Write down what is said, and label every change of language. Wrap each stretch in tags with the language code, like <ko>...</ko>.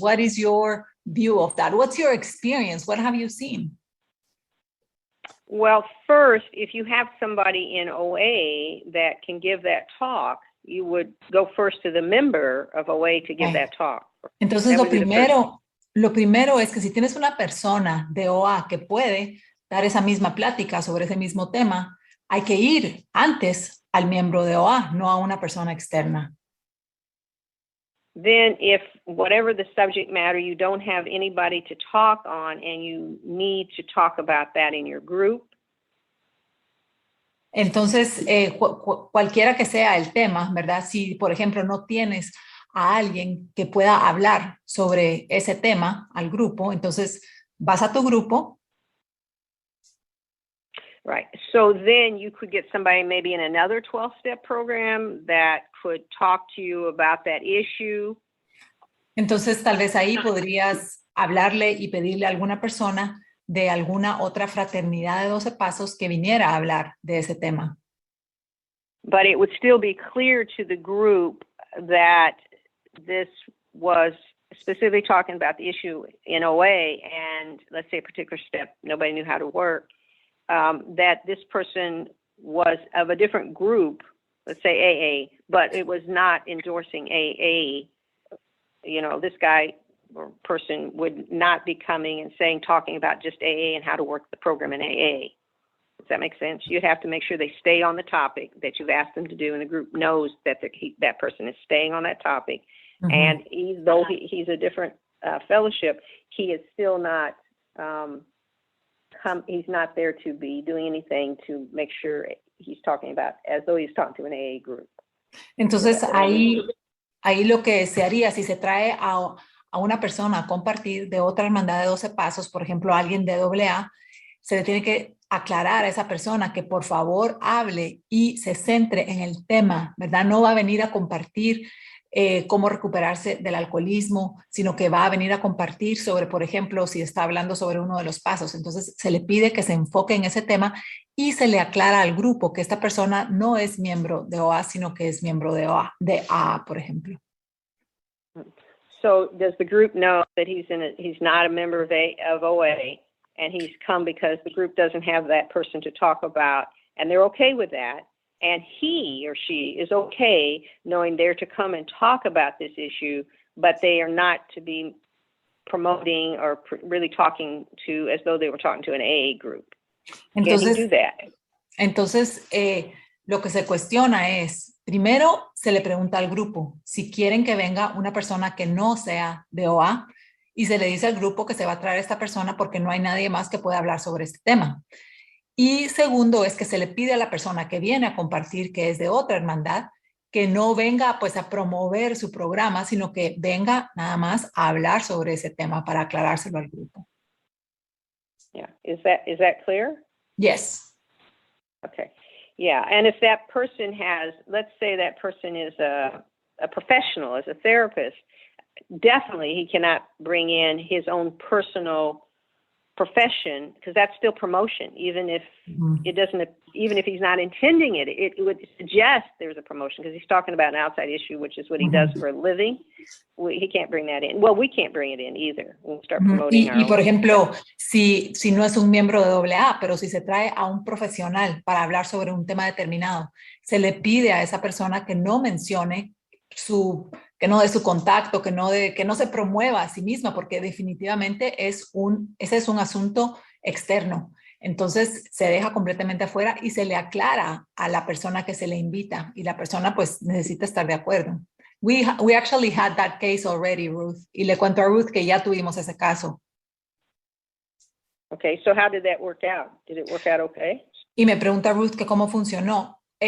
<en>What is your view of that? What's your experience? What have you seen? Well, first, if you have somebody in OA that can give that talk, you would go first to the member of OA to give that talk.</en> <es>Entonces, lo primero es que si tienes una persona de OA que puede dar esa misma plática sobre ese mismo tema, hay que ir antes al miembro de OA, no a una persona externa.</es> <en>Then if whatever the subject matter, you don't have anybody to talk on and you need to talk about that in your group.</en> <es>Entonces, cualquiera que sea el tema, ¿verdad? Si, por ejemplo, no tienes a alguien que pueda hablar sobre ese tema al grupo, entonces vas a tu grupo.</es> <en>Right. So then you could get somebody maybe in another 12-step program that could talk to you about that issue.</en> <es>Entonces, tal vez ahí podrías hablarle y pedirle a alguna persona de alguna otra fraternidad de 12 pasos que viniera a hablar de ese tema.</es> <en>But it would still be clear to the group that this was specifically talking about the issue in OA, and let's say a particular step nobody knew how to work. That this person was of a different group, let's say AA, but it was not endorsing AA. You know, this guy or person would not be coming and talking about just AA and how to work the program in AA. Does that make sense? You'd have to make sure they stay on the topic that you've asked them to do, and the group knows that that person is staying on that topic. Mm-hmm. And though he's a different fellowship, he is still not... he's not there to be doing anything to make sure he's talking about as though he's talking to an AA group.</en> <es>Entonces ahí lo que se haría si se trae a una persona a compartir de otra hermandad de 12 pasos, por ejemplo, alguien de AA, se le tiene que aclarar a esa persona que por favor hable y se centre en el tema, ¿verdad? No va a venir a compartir cómo recuperarse del alcoholismo, sino que va a venir a compartir sobre, por ejemplo, si está hablando sobre uno de los pasos. Entonces se le pide que se enfoque en ese tema y se le aclara al grupo que esta persona no es miembro de OA, sino que es miembro de AA, por ejemplo.</es> <en>So does the group know that he's not a member of OA, and he's come because the group doesn't have that person to talk about, and they're okay with that? And he or she is okay knowing they're to come and talk about this issue, but they are not to be promoting or really talking to as though they were talking to an AA group.</en> <es>Entonces,</es> <en>can he do that?</en> <es>Entonces, lo que se cuestiona es, primero se le pregunta al grupo si quieren que venga una persona que no sea de OA, y se le dice al grupo que se va a traer esta persona porque no hay nadie más que pueda hablar sobre este tema. Y segundo es que se le pide a la persona que viene a compartir, que es de otra hermandad, que no venga pues a promover su programa, sino que venga nada más a hablar sobre ese tema para aclarárselo al grupo.</es> <en>Yeah, is that clear? Yes. Okay. Yeah, and if that person has, let's say that person is a professional, is a therapist, definitely he cannot bring in his own personal profession, because that's still promotion, even if it doesn't, even if he's not intending it, it would suggest there's a promotion, because he's talking about an outside issue, which is what he does for a living. He can't bring that in. Well, we can't bring it in either. We'll start promoting</en> <es>y por ejemplo, si no es un miembro de AA, pero si se trae a un profesional para hablar sobre un tema determinado, se le pide a esa persona que no mencione que no dé su contacto, que no se promueva a sí misma, porque definitivamente ese es un asunto externo. Entonces se deja completamente afuera y se le aclara a la persona que se le invita, y la persona pues necesita estar de acuerdo.</es> <en>We actually had that case already,</en> <es>Ruth, y le cuento a Ruth que ya tuvimos ese caso.</es> <en>Okay, so how did that work out? Did it work out okay?</en> <es>Y me pregunta Ruth que cómo funcionó.</es>